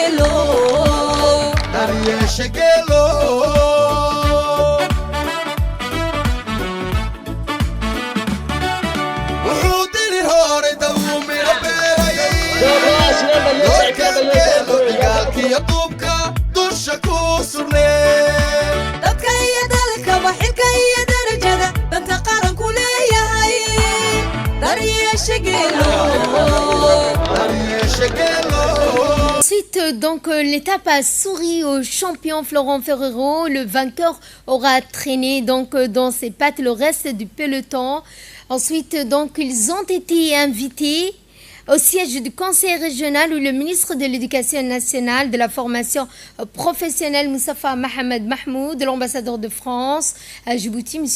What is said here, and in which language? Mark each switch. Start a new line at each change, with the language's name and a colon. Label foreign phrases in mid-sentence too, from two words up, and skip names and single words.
Somali: geelo dusha ku sugnee dadka iyo dalkaba xilka iyo darajada danta qaranku leeyahay daryeesha geelo.
French: Ensuite, donc, l'étape a souri au champion Florent Ferrero. Le vainqueur aura traîné donc dans ses pattes le reste du peloton. Ensuite, donc, ils ont été invités au siège du conseil régional où le ministre de l'Éducation nationale, de la formation professionnelle Moustapha Mohamed Mahmoud, l'ambassadeur de France à Djibouti, M.